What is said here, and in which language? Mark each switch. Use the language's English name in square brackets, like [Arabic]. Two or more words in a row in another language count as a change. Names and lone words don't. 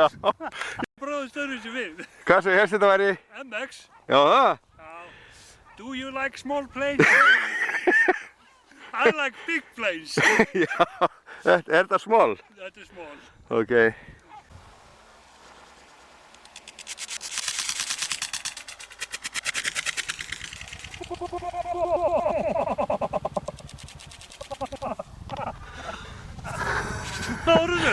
[Icelandic] bróðist öðruvísi við. Hvað svo helst þetta væri? MX. Já, það? [English] Do you like small planes? I like big planes. [Icelandic] Já. Er þetta small? Þetta er small. Ok. Náruðu.